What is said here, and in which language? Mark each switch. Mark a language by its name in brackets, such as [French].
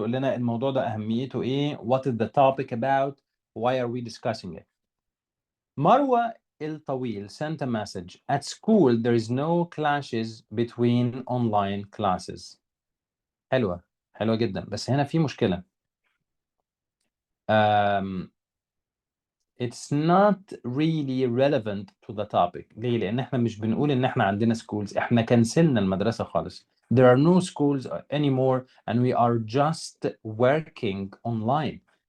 [Arabic] تقول لنا الموضوع ده أهميته إيه؟ [English] What is the topic about? Why are we discussing it? مروة الطويل sent a message. At school there is no clashes between online classes. [Arabic] حلوة جدا، بس هنا في مشكلة. [English] It's not really relevant to the topic. [Arabic] ليه؟ لأن احنا مش بنقول إن احنا عندنا schools، احنا كنسلنا المدرسة خالص. [English] There are no schools anymore and we are just working online.